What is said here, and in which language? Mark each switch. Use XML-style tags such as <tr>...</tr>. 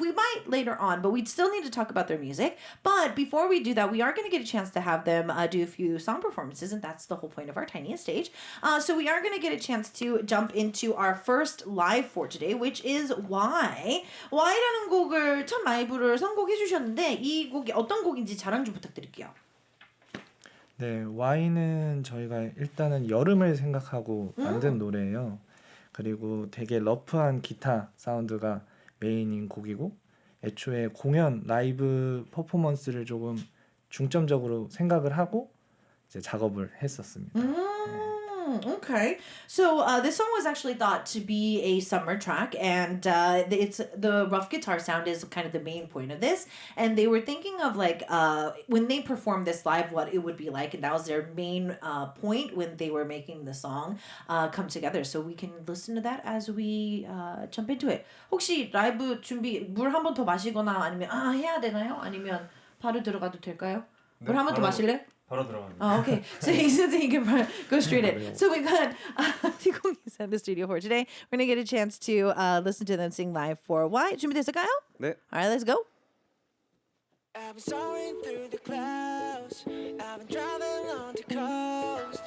<en>We might later on, but we still need to talk about their music. But before we do that, we are going to get a chance to have them do a few song performances, and that's the whole point of our tiniest stage. So we are going to get a chance to jump into our first live for today, which is Why.</en> <ko>Why라는 곡을 첫 라이브를 선곡해 주셨는데 이 곡이 어떤 곡인지 자랑 좀 부탁드릴게요. 네, Y는 저희가 일단은 여름을 생각하고 만든 노래예요. 그리고 되게 러프한 기타 사운드가 메인인 곡이고 애초에 공연 라이브 퍼포먼스를 조금 중점적으로 생각을 하고 이제 작업을 했었습니다.</ko> <en>Okay, so this song was actually thought to be a summer track, and it's the rough guitar sound is kind of the main point of this. And they were thinking of when they performed this live, what it would be like, and that was their main point when they were making the song come together. So we can listen to that as we jump into it.</en> <ko>혹시 라이브 준비 물 한 번 더 마시거나 아니면 해야 되나요? 아니면 바로 들어가도 될까요? 물 한 번 더 마실래? 바로 들어갑니다.</ko> <en>Oh, okay. So he says he can go straight in. So we got Ti콩이's in the studio for today. We're going to get a chance to listen to them sing live for Why.</en> <ko>준비됐을까요? 네.</ko> <en>All right, let's go. I've been soaring through the clouds. I've been driving on the coast.</en>